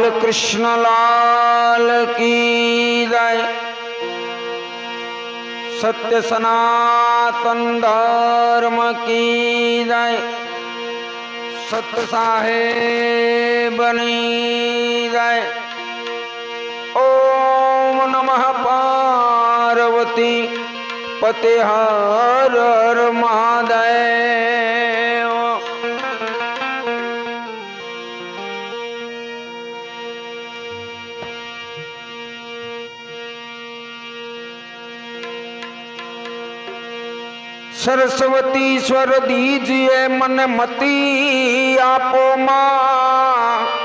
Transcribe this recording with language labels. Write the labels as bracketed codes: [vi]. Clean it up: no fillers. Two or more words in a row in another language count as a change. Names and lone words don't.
[hi] कृष्ण लाल की जय। सत्य सनातन धर्म की जय। सत्य साहेबनी जय। [sa] ओम नमः पार्वती पते [hi] हर हर महादेव। सरस्वती स्वर दीजिए मन मती आपो मां।